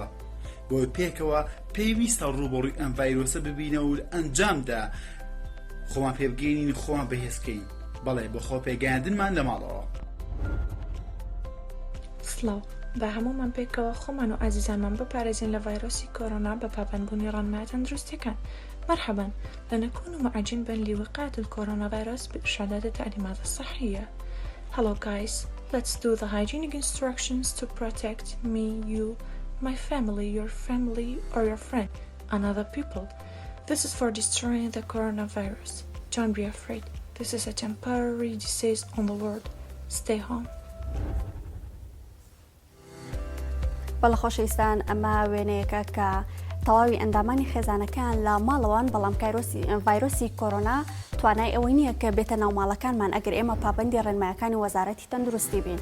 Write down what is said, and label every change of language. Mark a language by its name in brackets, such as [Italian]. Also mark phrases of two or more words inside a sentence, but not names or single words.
[Central Kurdish] بۆ پێکەوە پێویستە ڕوبەڕووی ئەم ڤایرۆسە ببینە و لە ئەنجامدا خۆمان پێبگەینین خۆمان بەهێزکەین. بەڵێ بۆ خۆپێگەاندنمان لە ماڵەوە. سڵاو، بە هەموومان پێکەوە خۆمان و ئازیزانمان بپارێزین لە ڤایرۆسی کۆرۆنا بە پابەندبوونی ڕێنمایە تەندروستیەکان. [Arabic] مرحبا، لنكون معجبا لوقاية الكورونا فيروس بإرشادات التعليمات الصحية. [English] Hello guys, let's do the hygienic instructions to protect me, you, my family, your family or your friend, and other people. This is for destroying the coronavirus. Don't be afraid. This is a temporary disease on the world. Stay home. [Central Kurdish] بەڵە خۆشەویستان، ئەمە وێنەیەکە کە تەواوی ئەندامانی خێزانەکان لە ماڵەوەن، بەڵام ڤایرۆسی کۆرۆنا توانای ئەوەی نییە کە بێتە ناو ماڵەکانمان ئەگەر ئێمە پابەندی ڕێنمایەکانی وەزارەتی تەندروستی بین.